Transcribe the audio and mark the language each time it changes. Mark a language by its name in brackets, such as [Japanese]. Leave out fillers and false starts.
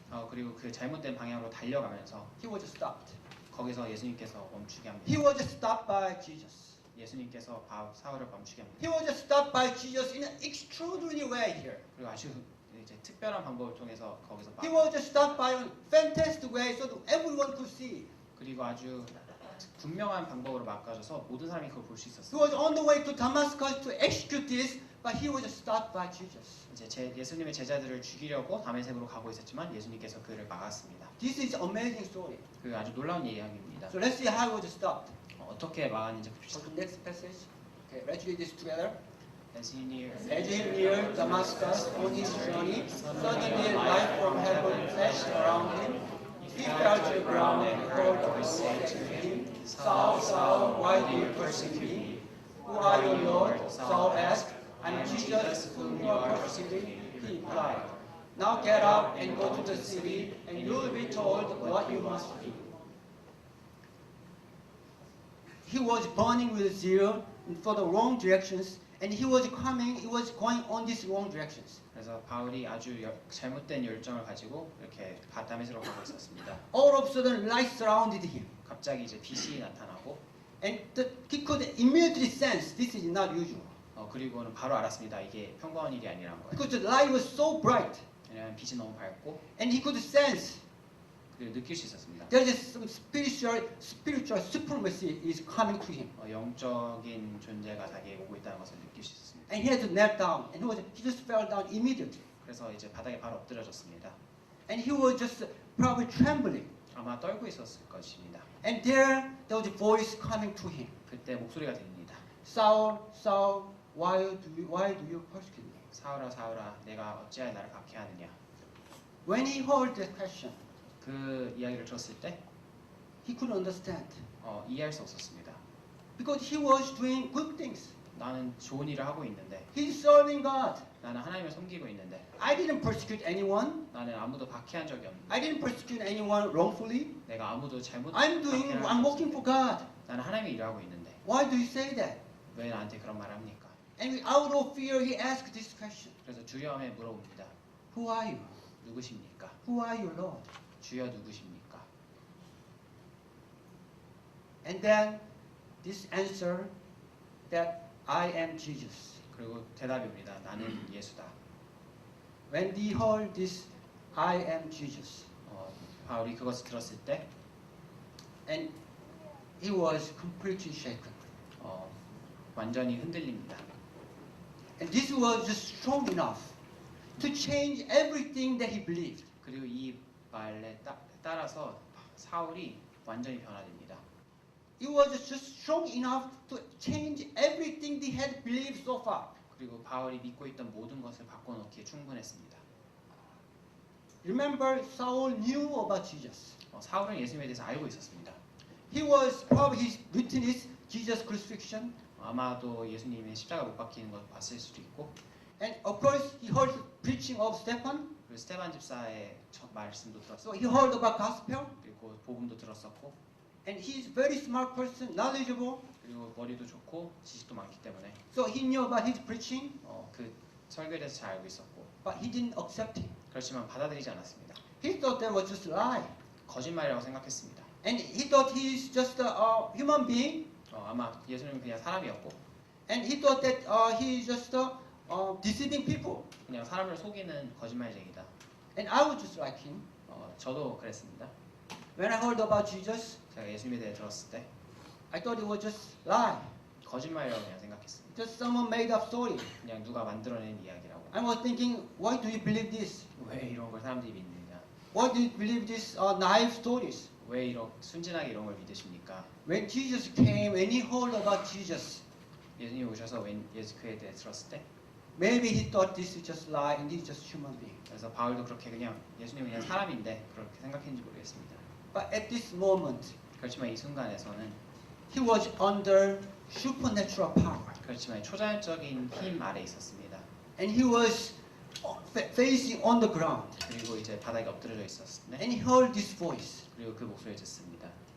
[Korean] 그리고 그 잘못된 방향으로 달려가면서 [English] he was stopped. [Korean] 거기서 예수님께서 멈추게 [English] He [Korean] 합니다. [English] was stopped by Jesus. [Korean] 예수님께서 사울을 멈추게 합니다. [English] He was stopped by Jesus in an extraordinary way here. [Korean] 그리고 아주 이제 특별한 방법을 통해서 거기서 [English] He was stopped by a fantastic way so that everyone could see. [Korean] 그리고 아주 분명한 방법으로 막아줘서 모든 사람이 그걸 볼 수 [English] He [Korean] 있었어요. [English] was on the way to Damascus to execute this, but he was stopped by Jesus. [Korean] 이제 예수님의 제자들을 죽이려고 다메섹으로 가고 있었지만 예수님께서 그를 막았습니다. [English] This is amazing story. [Korean] 그 아주 놀라운 이야기입니다. [English] So let's see how he was stopped. [Korean] 어떻게 막았는지 [English] Go [Korean] 봅시다. [English] to next passage. Okay, let's read this together. As he neared As he neared Damascus on his journey, suddenly light from heaven flashed around him. He fell to the ground and heard a voice say to him, "Saul, Saul, why do you persecute me? Who are you, Lord?" Saul asked. "I'm Jesus whom you are persecuting," he replied. "Now get up and go to the city, and you will be told what you must do." He was burning with zeal for the wrong directions, and he was going on these wrong directions. [Korean] 그래서 바울이 아주 잘못된 열정을 가지고 이렇게 다메섹으로 가고 있었습니다. [English] All of a sudden, light surrounded him, [Korean] 갑자기 이제 빛이 나타나고 [English] and he could immediately sense this is not usual, [Korean] 그리고는 바로 알았습니다. 이게 평범한 일이 아니라는 거예요. [English] because the light was so bright, [Korean] 왜냐하면 빛이 너무 밝고 [English] and he could sense [Korean] 그리고 느낄 수 있었습니다. [English] there is some spiritual supremacy is coming to him, [Korean] 영적인 존재가 자기에게 오고 있다는 것을 느낄 수 있었습니다. [English] and he had to kneel down, and he just fell down immediately, [Korean] 그래서 이제 바닥에 바로 엎드려졌습니다. [English] and he was just probably trembling, [Korean] 아마 떨고 있었을 것입니다. [English] and there was a voice coming to him, [Korean] 그때 목소리가 들립니다. [English] "Saul, Saul, why do you persecute me?" [Korean] 사울아 사울아 내가 어찌하여 나를 박해하느냐. [English] When he heard that question, [Korean] 그 이야기를 들었을 때 [English] he couldn't understand, [Korean] 이해할 수 없었습니다. [English] because he was doing good things. [Korean] 나는 좋은 일을 하고 있는데 [English] He's serving God. [Korean] 나는 하나님을 섬기고 있는데 [English] I didn't persecute anyone. [Korean] 나는 아무도 박해한 적이 없는데 [English] I didn't persecute anyone wrongfully. [Korean] 내가 아무도 잘못 [English] I'm working for God. [Korean] 나는 하나님의 일을 하고 있는데 [English] Why do you say that? [Korean] 왜 나한테 그런 말을 합니까? [English] And out of fear, he asked this question: [Korean] 그래서 두려움에 물어봅니다. [English] Who are you? [Korean] 누구십니까? [English] Who are you, Lord? [Korean] 주여 누구십니까? [English] And then this answer that I am Jesus. [Korean] 그리고 대답입니다. 나는 예수다. [English] When he heard this, I am Jesus, [Korean] 바울이 그것을 들었을 때 [English] and he was completely shaken. [Korean] 완전히 흔들립니다. [English] And this was just strong enough to change everything that he believed. [Korean] 그리고 이 말에 따라서 사울이 완전히 변화됩니다. [English] It was just strong enough to change everything they had believed so far. [Korean] 그리고 바울이 믿고 있던 모든 것을 바꿔놓기에 충분했습니다. [English] Remember, Saul knew about Jesus. [Korean] 사울은 예수님에 대해서 알고 있었습니다. [English] He was probably witnessed Jesus' crucifixion, [Korean] 아마도 예수님의 십자가 못 박히는 걸 봤을 수도 있고, [English] and of course he heard preaching of Stephen. [Korean] 그리고 스데반 집사의 말씀도 [English] So [Korean] 들었고, [English] he heard about gospel, [Korean] 그리고 복음도 들었었고, [English] and he is very smart person, knowledgeable. [Korean] 그리고 머리도 좋고 지식도 많기 때문에 [English] So he knew about his preaching. [Korean] 그 설교에 대해서 잘 알고 있었고, [English] but he didn't accept it. [Korean] 그렇지만 받아들이지 않았습니다. [English] He thought that was just a lie. [Korean] 거짓말이라고 생각했습니다. [English] And he thought he is just a human being. [Korean] 아마 예수님은 그냥 사람이었고 [English] And he thought that he is just deceiving people. [Korean] 그냥 사람을 속이는 거짓말쟁이다. [English] And I was just like him. [Korean] 저도 그랬습니다. [English] When I heard about Jesus, [Korean] 제가 예수님에 대해 들었을 때 [English] I thought it was just lie. [Korean] 거짓말이라고 그냥 생각했습니다. [English] Just someone made up story. [Korean] 그냥 누가 만들어낸 이야기라고. [English] I was thinking, why do you believe this? [Korean] 왜 이런 걸 사람들이 믿느냐? [English] Why do you believe these naive stories? [Korean] 왜 이런 순진하게 이런 걸 믿으십니까? [English] When Jesus came, when he heard about Jesus, [Korean] 예수님 오셔서 예수 그에 대해 들었을 때 [English] maybe he thought this is just lie and he's just human being. [Korean] 그래서 바울도 그렇게 그냥 예수님은 그냥 사람인데 그렇게 생각했는지 모르겠습니다. [English] But at this moment, [Korean] 그렇지만 이 순간에서는 [English] he was under supernatural power. [Korean] 그렇지만 초자연적인 힘 아래 있었습니다. [English] And he was facing on the ground. [Korean] 그리고 이제 바닥에 엎드려져 있었을 때 [English] And he heard this voice. [Korean] 그리고 그 목소리를 듣습니다.